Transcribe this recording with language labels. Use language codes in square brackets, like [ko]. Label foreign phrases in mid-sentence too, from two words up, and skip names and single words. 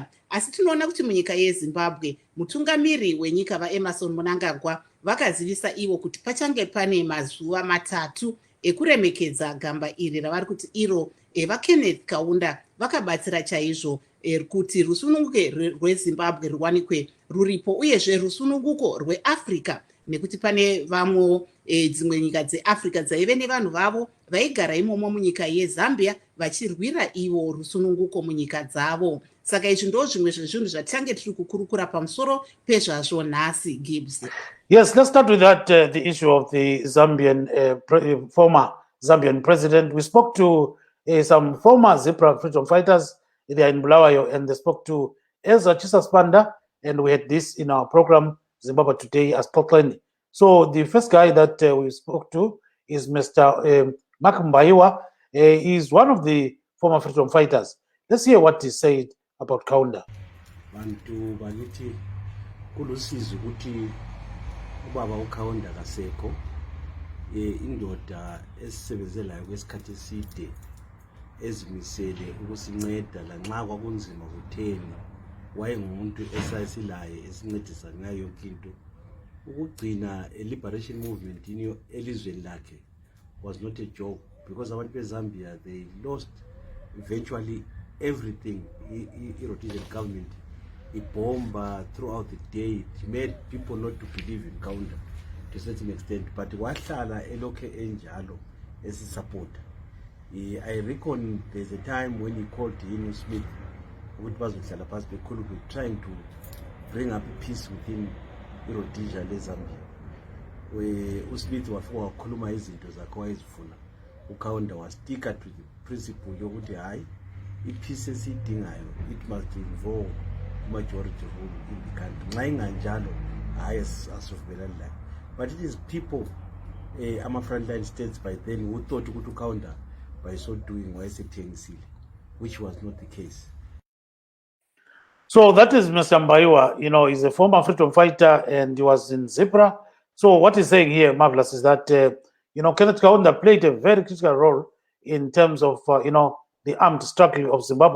[sn] Asi tinoona kuti munyika yeZimbabwe mutungamiri wenyika vaEmerson Mnangagwa vakazivisa ivo kuti pachange pane mazuva 3 ekuremekedza gamba iri ravari kuti iro vaKenneth Kaunda vakabatsira chaizvo kuti rusununguke rweZimbabwe ruwanikwe ruripo uyezve rusununguko rweAfrica, nekuti pane vamwe dzimwe nyika dzeAfrica dzaive nevanhu vavo vaigara imomo munyika yeZambia vachirwira ivo rusununguko munyika dzavo. Saka izvi ndo zvimwe zvezvinhu zvatange tiri kukurukura pamusoro pezvazvo nhasi. [en] Gibbs. Yes, let's start with that, the issue of the Zambian, former Zambian president. We spoke to some former Zebra freedom fighters. They are in Bulawayo, and they spoke to Ezra Chisaspanda, and we had this in our program, Zimbabwe Today, as Scotland. So the first guy that we spoke to is Mr. Mark Mbaiwa. He is one of the former freedom fighters. Let's hear what he said about Kaunda. [nd] Bantu bakithi kulusizi ukuthi ubaba uKaunda kasekho indoda esisebenzelayo kwesikhathi eside ezimisele ukusinceda lanxa kwakunzima kutheni wayengumuntu esayisilaye esincedisa ngayo yonke into. [en] Ukugcina liberation movement [nd] elizweni lakhe [en] was not a joke, because [nd] abantu beZambia, [en] they lost eventually everything. Rhodesian government bomb throughout the day. It made people not to believe in Kaunda to a certain extent, but [nd] wahlala elokhe enjalo [en] support. I reckon there's a time when he called Ian Smith, trying to bring up peace within Rhodesia leZambia. [nd] Where uSmith wafika wakhuluma izinto zakhe wayezifuna, uKaunda wastika [en] to the principle [nd] yokuthi hayi ipeace esiyidingayo [en] it must involve majority rule in the country. [nd] Nxa inganjalo hayi asivumelani layo. [en] But it is people ama-frontline states by then who thought [nd] ukuthi uKaunda [en] by so doing wayesethengisile, which was not the case. So that is Mr. Mbaiwa. You know, he's a former freedom fighter and he was in Zebra. So what he's saying here, Marvelous, is that, you know, Kenneth Kaunda played a very critical role in terms of, you know, the armed struggle of Zimbabwe.